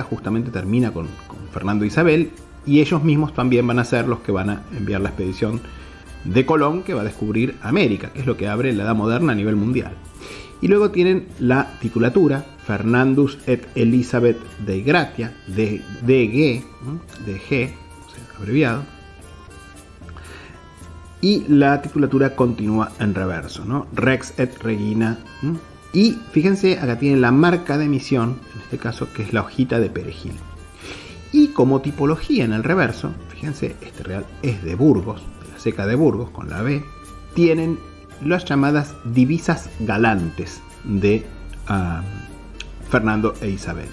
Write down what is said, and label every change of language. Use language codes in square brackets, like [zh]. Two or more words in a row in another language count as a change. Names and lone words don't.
[es] Justamente termina con Fernando e Isabel, y ellos mismos también van a ser los que van a enviar la expedición de Colón, que va a descubrir América, que es lo que abre la Edad Moderna a nivel mundial. Y luego tienen la titulatura [la] Fernandus et Elisabeth Dei Gratia, [es] de G, o sea, abreviado, y la titulatura continúa en reverso, ¿no? [la] Rex et Regina. [es] Y fíjense, acá tienen la marca de emisión, en este caso, que es la hojita de perejil. Y como tipología en el reverso, fíjense, este real es de Burgos, de la ceca de Burgos, con la B, tienen las llamadas divisas galantes de Fernando e Isabel.